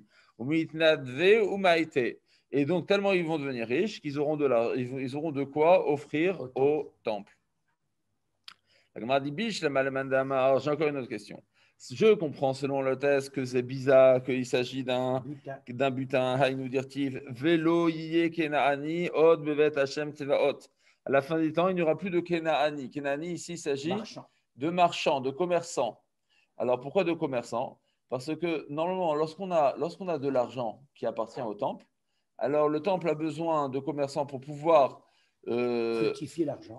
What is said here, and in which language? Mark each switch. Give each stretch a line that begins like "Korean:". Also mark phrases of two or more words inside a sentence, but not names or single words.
French: Ou mitnadve ou maïté. Et donc, tellement ils vont devenir riches qu'ils auront de quoi offrir au temple. J'ai encore une autre question. Je comprends selon le test que c'est bizarre, qu'il s'agit d'un butin,
Hebrew: היינו דכתיב, ולא יהיה כנעני, עוד בבית ה׳ צבאות.
French: À la fin des temps, il n'y aura plus de kenaani. Kenaani, ici, il s'agit de marchands, de commerçants. Alors, pourquoi de commerçants? Parce que normalement, lorsqu'on a de l'argent qui appartient au temple, alors le temple a besoin de commerçants pour pouvoir fructifier l'argent.